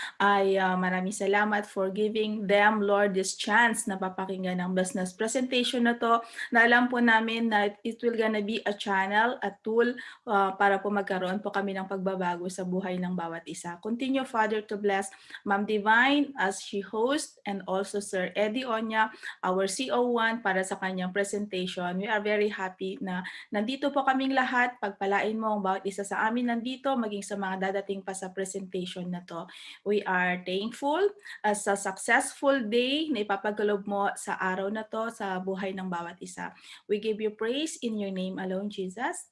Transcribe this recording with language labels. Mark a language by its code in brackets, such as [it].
[tl] Ay maraming salamat [en] for giving them, Lord, this chance [tl] na papakinggan ang business presentation na to, na alam po namin na [en] it will gonna be a channel, a tool, [tl] para po magkaroon po kami ng pagbabago sa buhay ng bawat isa. [en] Continue, Father, to bless Ma'am Divine as she host, and also Sir Eddie Onya, our CO1, [tl] para sa kanyang presentation. [en] We are very happy [tl] na nandito po kaming lahat. Pagpalain mo ang bawat isa sa amin nandito, maging sa mga dadating pa sa presentation na to. [en] We are thankful [tl] sa successful day na ipapagkaloob mo sa araw na to sa buhay ng bawat isa. [en] We give you praise in your name alone, Jesus.